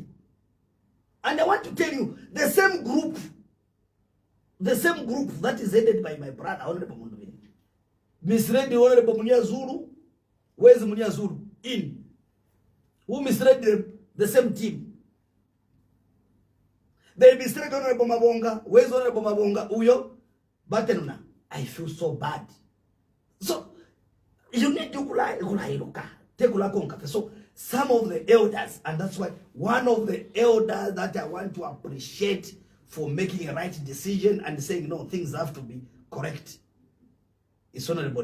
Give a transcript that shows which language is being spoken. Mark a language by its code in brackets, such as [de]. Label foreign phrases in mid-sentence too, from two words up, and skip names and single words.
[en] And I want to tell you, the same group that is headed by my brother, Honorable Mundubile, misread the Honorable Munia Zulu. Where's Munia Zulu? In. Who misread the same team? They misread Honorable Mabonga. Where's Honorable Mabonga? [bem] Uyo. Batenuna. [en] I feel so bad. So, you need to take a So, some of the elders, and that's why one of the elders that I want to appreciate for making a right decision and saying, no, things have to be correct, is Honorable.